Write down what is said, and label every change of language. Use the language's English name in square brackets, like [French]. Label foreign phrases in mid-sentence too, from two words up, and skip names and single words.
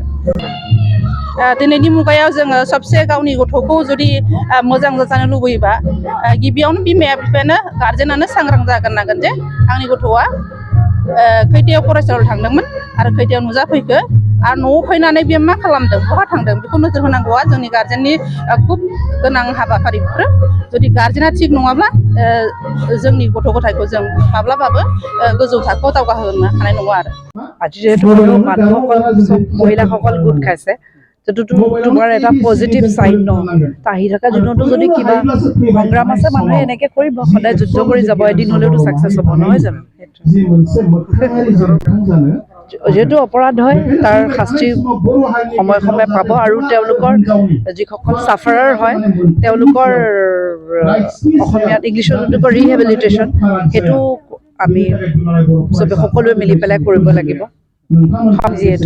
[Bodo] दिनैनि मुगायाव जोङो सबसे गावनि गथ'खौ जुदि मोजां जाजानो लुबैयोबा गिबियावनो बिमा बिफायानो गारजेनानो सांग्रां जाग्रोनांगोन जे आंनि गथ'आ खैथायाव फरायसालियाव थांदोंमोन आरो खैथायाव नुजाफैखो आरो न'आव फैनानै बे मा खालामदों, बहा थांदों, बेखौ नोजोर होनांगौआ जोंनि गारजेननि खुब गोनां हाबाफारिफोर। जुदि गारजेना थिग नङाब्ला जोंनि गथ' गथायखौ जों माब्लाबाबो गोजौ थाखोआव दावगाहोनो हानाय नङा আৰু। [Assamese] আজি যিহেতু মানুহসকল চব মহিলাসকল গোট খাইছে, যিটোতো তোমাৰ এটা [English] positive side [Assamese] ন। আহি থকা দিনতো যদি কিবা সংগ্ৰাম আছে মানুহে এনেকে কৰিব, সদায় যুদ্ধ কৰি যাব, এদিন হ'লেওতো ছাকচেছ হ'ব, নহয় জানো? যিহেতু অপৰাধ হয় তাৰ শাস্তি সময়ে সময়ে পাব আৰু তেওঁলোকৰ যিসকল ছাফাৰাৰ হয় তেওঁলোকৰ অসমীয়াত ইংলিছত যোনটো কয় ৰিহেবিলিটেশ্যন, সেইটো আমি চবে সকলোৱে মিলি পেলাই কৰিব লাগিব যিহেতু।